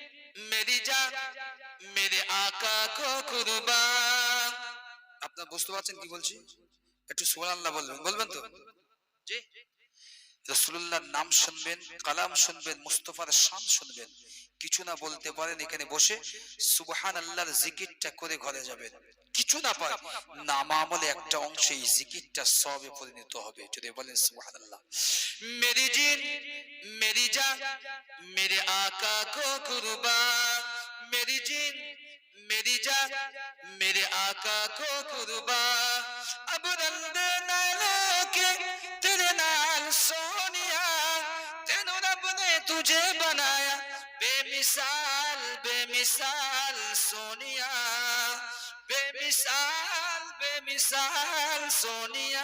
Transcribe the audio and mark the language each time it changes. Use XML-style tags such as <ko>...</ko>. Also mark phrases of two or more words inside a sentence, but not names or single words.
<hi>मेरी जान मेरे आका को कुर्बान।</hi> <bn>আপনারা বুঝতে পারছেন কি বলছি? একটু সুবহানাল্লাহ বলবেন, বলবেন তো? জি। রাসূলুল্লাহর নাম শুনবেন, কালাম শুনবেন, মুস্তাফার শান শুনবেন, কিছু না বলতে পারেন এখানে বসে সুবহানাল্লাহর জিকিরটা করে ঘরে যাবেন। কিছু না পায় নাম আমলে একটা অংশ এই জিকিরটা সওয়াবে পরিণত হবে। যদি বলেন সুবহানাল্লাহ।</bn> <hi>मेरी जिन मेरी जान मेरे आका को कुर्बान। मेरी जिन मेरी जान मेरे आका को कुर्बान। अब रंदे नैनों के तेरे नाल सोनिया, तेनू रब ने तुझे बनाया बेमिसाल बेमिसाल सोनिया, बेमिसाल बेमिसाल सोनिया।</hi>